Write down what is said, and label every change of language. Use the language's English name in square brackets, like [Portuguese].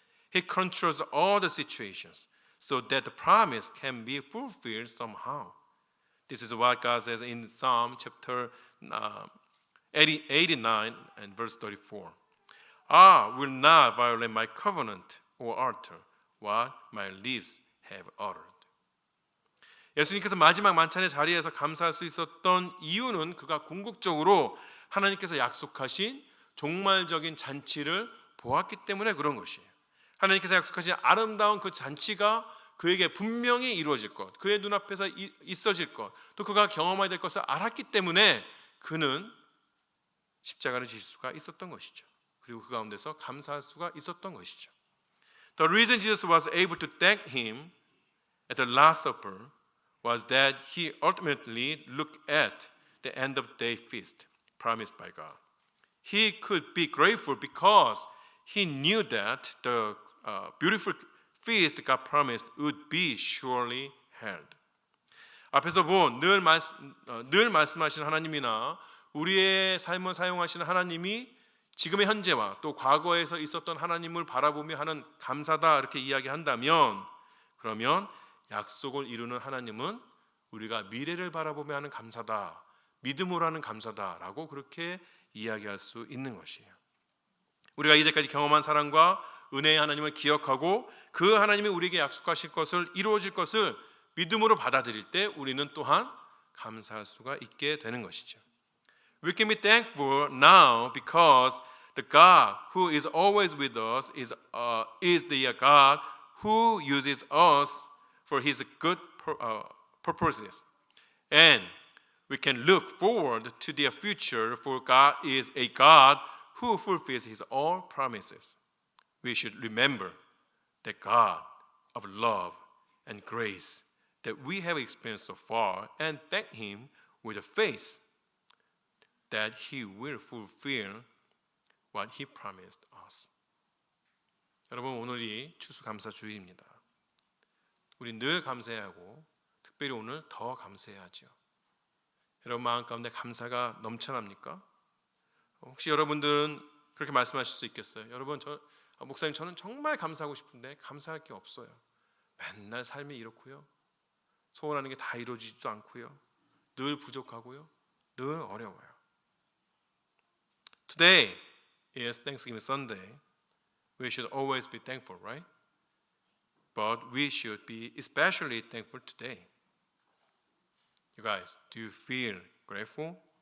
[English] He controls all the situations so that the promise can be fulfilled somehow. This is what God says in Psalm chapter 89 and verse 34. I will not violate my covenant or alter what my lips have uttered. [Korean] 예수님께서 마지막 만찬의 자리에서 감사할 수 있었던 이유는 그가 궁극적으로 하나님께서 약속하신 종말적인 잔치를 보았기 때문에 그런 것이에요. 하나님께서 약속하신 아름다운 그 잔치가 그에게 분명히 이루어질 것, 그의 눈앞에서 있어질 것, 또 그가 경험해야 될 것을 알았기 때문에 그는 십자가를 지실 수가 있었던 것이죠. 그리고 그 가운데서 감사할 수가 있었던 것이죠. [English] The reason Jesus was able to thank him at the Last Supper was that he ultimately looked at the end of the day feast promised by God. He could be grateful because he knew that the beautiful feast God promised would be surely held. [Korean] 앞에서 본 늘 말씀하시는 하나님이나 우리의 삶을 사용하시는 하나님이 지금의 현재와 또 과거에서 있었던 하나님을 바라보며 하는 감사다 이렇게 이야기한다면 그러면 약속을 이루는 하나님은 우리가 미래를 바라보며 하는 감사다, 믿음으로 하는 감사다라고 그렇게 이야기할 수 있는 것이에요. 우리가 이제까지 경험한 사랑과 은혜의 하나님을 기억하고 그 하나님이 우리에게 약속하실 것을 이루어질 것을 믿음으로 받아들일 때 우리는 또한 감사할 수가 있게 되는 것이죠. [English] We can be thankful now because the God who is always with us is the God who uses us for his good purposes. And we can look forward to the future for God is a God who fulfills his own promises. We should remember that God of love and grace that we have experienced so far and thank Him with a faith that He will fulfill what He promised us. [Korean] 여러분, 오늘이 추수감사주일입니다. 우리 늘 감사해야 하고 특별히 오늘 더 감사해야죠. 여러분 마음 가운데 감사가 넘쳐납니까? 혹시 여러분들은 그렇게 말씀하실 수 있겠어요? 여러분, 목사님 저는 정말 감사하고 싶은데 감사할 게 없어요. 맨날 삶이 이렇고요. 소원하는 게 다 이루어지지도 않고요. 늘 부족하고요. 늘 어려워요. [English] Today is Thanksgiving Sunday. We should always be thankful, right? But we should be especially thankful today. You guys, do you feel grateful?